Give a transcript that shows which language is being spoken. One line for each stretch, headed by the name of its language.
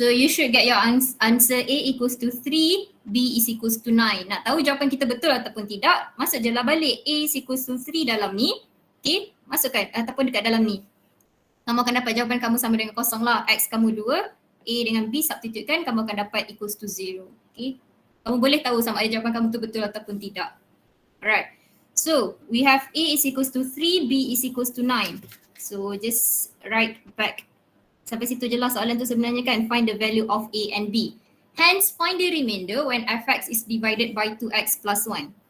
English: So you should get your answer A equals to 3, B is equals to 9.
Malay: Nak tahu jawapan kita betul ataupun tidak, masuk je lah balik
English: A is equals to 3
Malay: dalam ni. Okay, masukkan ataupun dekat dalam ni. Kamu akan dapat jawapan kamu sama dengan kosong lah. X kamu 2, A dengan B substitutekan, kamu akan dapat
English: equals to 0.
Malay: Okay, kamu boleh tahu sama ada jawapan kamu tu betul ataupun tidak.
English: Alright, so we have A is equals to 3, B is equals to 9. So just write back.
Malay: Sampai situ je lah soalan tu sebenarnya kan.
English: Find the value of A and B. Hence, find the remainder when fx is divided by 2x plus 1.